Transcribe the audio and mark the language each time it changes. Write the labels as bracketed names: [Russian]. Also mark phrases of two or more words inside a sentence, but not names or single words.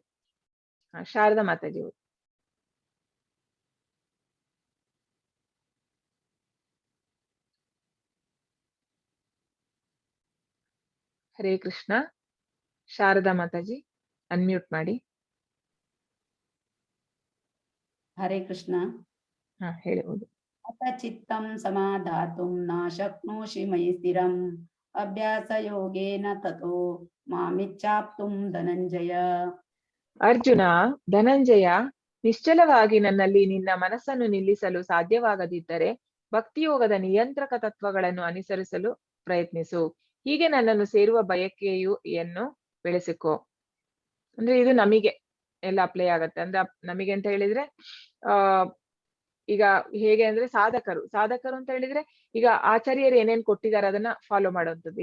[Kannada] ಶಾರದಾ ಮಾತಾಜಿ ಅವರು. [Sanskrit] ಹರೇ ಕೃಷ್ಣ. [Kannada] ಶಾರದಾ ಮಾತಾಜಿ ಅನ್ಮ್ಯೂಟ್ ಮಾಡಿ. [Sanskrit] ಹರೇ ಕೃಷ್ಣ. [Kannada] ಹಾ, ಹೇಳ್ಬೋದು. [Sanskrit] ಅಥ ಚಿತ್ತಂ ಸಮಾಧಾತುಂ ನ ಶಕ್ನೋಷಿ ಮಯಿ ಸ್ಥಿರಂ ಅಭ್ಯಾಸ ಯೋಗೇನ ತತೋ ಮಾಮಿಚ್ಛಾಪ್ತುಂ ಧನಂಜಯ. [Kannada] ಅರ್ಜುನ, ಧನಂಜಯ, ನಿಶ್ಚಲವಾಗಿ ನನ್ನಲ್ಲಿ ನಿನ್ನ ಮನಸ್ಸನ್ನು ನಿಲ್ಲಿಸಲು ಸಾಧ್ಯವಾಗದಿದ್ದರೆ ಭಕ್ತಿಯೋಗದ ನಿಯಂತ್ರಕ ತತ್ವಗಳನ್ನು ಅನುಸರಿಸಲು ಪ್ರಯತ್ನಿಸು. ಹೀಗೆ ನನ್ನನ್ನು ಸೇರುವ ಬಯಕೆಯನ್ನು ಬೆಳೆಸಿಕೊ. ಅಂದ್ರೆ ಇದು ನಮಗೆ ಎಲ್ಲ ಅಪ್ಲೈ ಆಗತ್ತೆ. ಅಂದ್ರೆ ನಮಗೆ ಅಂತ ಹೇಳಿದ್ರೆ ಈಗ ಹೇಗೆ ಅಂದ್ರೆ ಸಾಧಕರು ಅಂತ ಹೇಳಿದ್ರೆ, ಈಗ ಆಚಾರ್ಯರು ಏನೇನ್ ಕೊಟ್ಟಿದ್ದಾರೆ ಅದನ್ನ ಫಾಲೋ ಮಾಡುವಂಥದ್ದು.